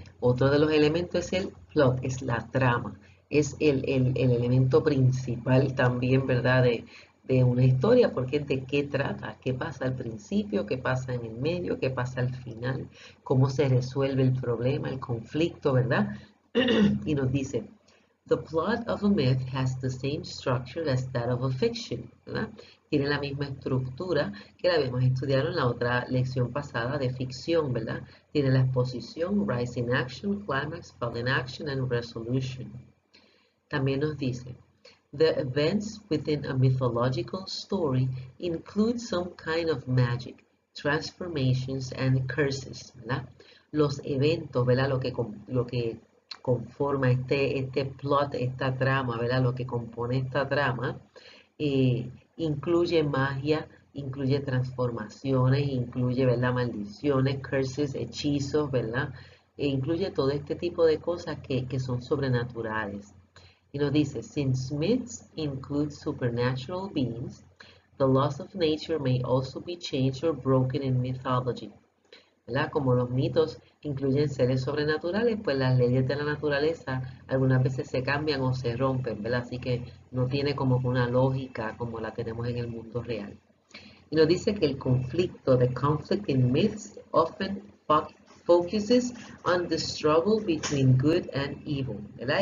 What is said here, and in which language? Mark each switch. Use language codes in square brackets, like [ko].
[es] Otro de los elementos es el plot, es la trama, es el elemento principal también, ¿verdad? De una historia, porque de qué trata, qué pasa al principio, qué pasa en el medio, qué pasa al final, cómo se resuelve el problema, el conflicto, ¿verdad? Y nos dice, [en] the plot of a myth has the same structure as that of a fiction, [es] ¿verdad? Tiene la misma estructura que la habíamos estudiado en la otra lección pasada de ficción, ¿verdad? Tiene la exposición, [en] rise in action, climax, fall in action, and resolution. [es] También nos dice, [en] the events within a mythological story include some kind of magic, transformations, and curses, [es] ¿verdad? Los eventos, ¿verdad? Lo que conforma este plot, esta trama, ¿verdad? Lo que compone esta trama, incluye magia, incluye transformaciones, incluye, ¿verdad? Maldiciones, curses, hechizos, ¿verdad? E incluye todo este tipo de cosas que son sobrenaturales. Y nos dice, [en] since myths include supernatural beings, the laws of nature may also be changed or broken in mythology. [es] ¿Verdad? Como los mitos incluyen seres sobrenaturales, pues las leyes de la naturaleza algunas veces se cambian o se rompen, ¿verdad? Así que no tiene como una lógica como la tenemos en el mundo real. Y nos dice que el conflicto, [en] the conflict in myths, often focuses on the struggle between good and evil, [es] ¿verdad?